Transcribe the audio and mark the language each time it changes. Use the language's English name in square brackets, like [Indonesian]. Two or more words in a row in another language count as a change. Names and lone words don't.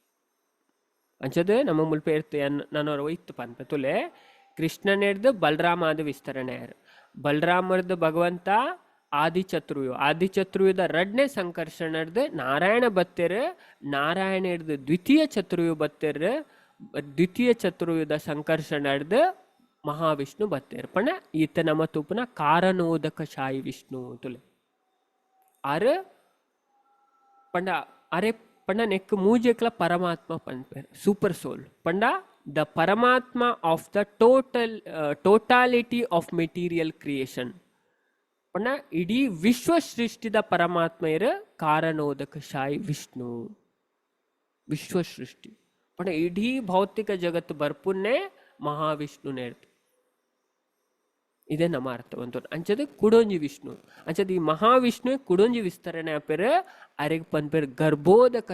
[Tulu] ಅಂಚದು ನಮ್ಮ ಮುಲ್ಪ ಇರ್ತ ನನ್ನವರು ಒಯ್ತು ಪನ್ಪೆ ತುಲೆ ಕೃಷ್ಣನೇರ್ದು ಬಲರಾಮಾದ ವಿಸ್ತರಣೆ ಯಾರು ಬಲರಾಮರ್ದು ಭಗವಂತ ಆದಿಚತುರ್ವ್ಯೂಹದ ರಡ್ನೇ ಸಂಕರ್ಷಣದ ನಾರಾಯಣ ಬತ್ತೇರು ನಾರಾಯಣ ಹಿಡ್ದು ದ್ವಿತೀಯ ಚತುರ್ವ್ಯೂಹ ಬತ್ತೇರು ದ್ವಿತೀಯ ಚತುರ್ವ್ಯೂಹದ ಸಂಕರ್ಷಣದ ಮಹಾವಿಷ್ಣು ಬತ್ತೇರು ಪಣ ಈತ ನಮ್ಮ ತೂಪನ ಕಾರಣೋದಕ ಶಾಯಿ ವಿಷ್ಣು ತುಲೆ ಆರು ಪಂಡ ಅರೆ ಪಂಡ ನೆಕ್ ಮೂಜೆಕ್ಲ ಪರಮಾತ್ಮ ಪನ್ಪೇರು [English] super soul [Tulu] ಪಂಡ [English] the Paramatma of the totality of material creation [Tulu] ಪಂಡ ಇಡೀ ವಿಶ್ವ ಸೃಷ್ಟಿದ ಪರಮಾತ್ಮ ಇರ ಕಾರಣೋದಕ ಶಾಯಿ ವಿಷ್ಣು ವಿಶ್ವ ಸೃಷ್ಟಿ ಪಂಡ ಇಡೀ ಭೌತಿಕ ಜಗತ್ತು ಬರ್ಪುನ್ನೇ ಮಹಾವಿಷ್ಣು ನೇರ್ತು ಇದೇ ನಮ್ಮ ಅರ್ಥವಂತ ಅಂಚದ ಕುಡೊಂಜಿ ವಿಷ್ಣು ಅಂಚದ ಈ ಮಹಾವಿಷ್ಣು ಕುಡೊಂಜಿ ವಿಸ್ತರಣೆ ಆಪೇರು ಅರೆಗ್ ಪನ್ಪೇರು ಗರ್ಭೋದಕ